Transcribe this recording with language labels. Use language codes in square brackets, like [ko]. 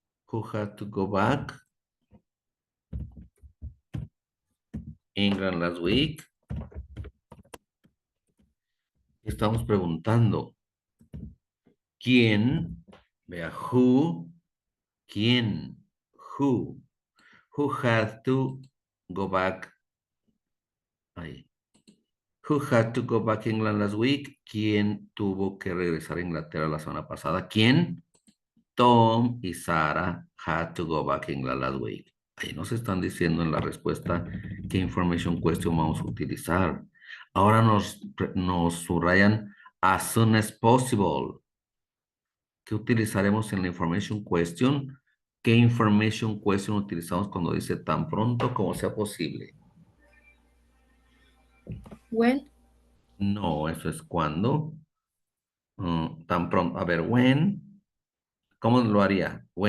[en] Who had to go back England last week. [es] Estamos preguntando quién. Vea, who. ¿Quién? Who. [en] Who had to go back? Ahí. Who had to go back England last week? [es] ¿Quién tuvo que regresar a Inglaterra la semana pasada? ¿Quién? [en] Tom y Sarah had to go back England last week. [es] Ahí nos están diciendo en la respuesta qué information question vamos a utilizar. Ahora nos subrayan [en] as soon as possible. [es] ¿Qué utilizaremos en la information question? ¿Qué information question utilizamos cuando dice tan pronto como sea posible? [en] When. [es] No, eso es cuando. Tan pronto. A ver, when. ¿Cómo lo haría?